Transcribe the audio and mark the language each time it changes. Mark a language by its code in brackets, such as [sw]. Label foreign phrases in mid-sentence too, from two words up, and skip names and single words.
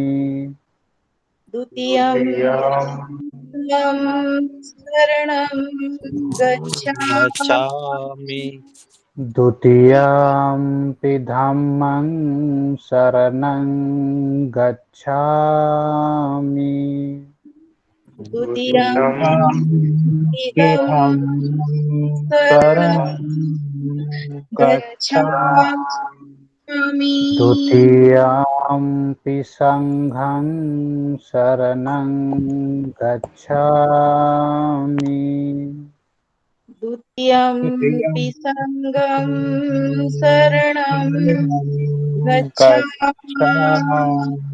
[pi] द्वितीयं बुद्धं शरणं गच्छामि। गच्छामि। द्वितीयम्पि धम्मं शरणं गच्छामि। द्वितीयं इदं इहं शरणं शरणं गच्छामि। गच्छामि। द्वितीयम्पि सङ्घं शरणं गच्छामि। द्वितीयंपि सङ्गं शरणं गच्छामि।